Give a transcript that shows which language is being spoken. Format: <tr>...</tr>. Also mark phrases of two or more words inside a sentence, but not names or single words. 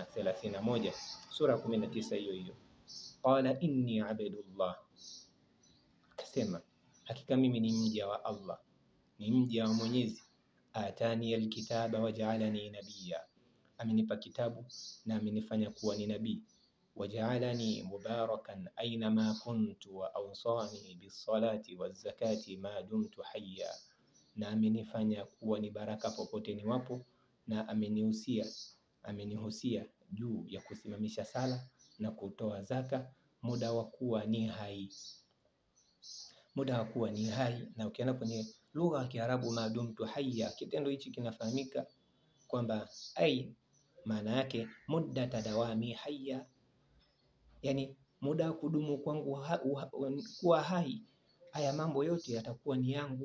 <sw>31 sura 19 hiyo,</sw> <ar>قال إني عبد الله,</ar> <sw>akasema hakika mimi ni mja wa Allah, ni mja wa Mwenyezi,</sw> <ar>آتاني الكتاب وجعلني نبيا,</ar> <sw>amenipa kitabu na amenifanya kuwa ni nabii,</sw> <ar>وجعلني مباركا أين ما كنت وأوصاني بالصلاة والزكاة ما دمت حيا,</ar> <sw>na amenifanya kuwa ni baraka popote niwapo, na amenihusia juu ya kusimamisha sala na kutoa zaka muda wa kuwa ni hai. Na ukienda kwenye lugha ya Kiarabu,</sw> <ar>ما دمت حيا,</ar> <sw>kitendo hichi kinafahamika kwamba maana yake</sw> <ar>مدة دوامي حيا,</ar> <sw>yani muda wa kudumu kwangu kuwa hai, haya mambo yote yatakuwa ni yangu.</sw>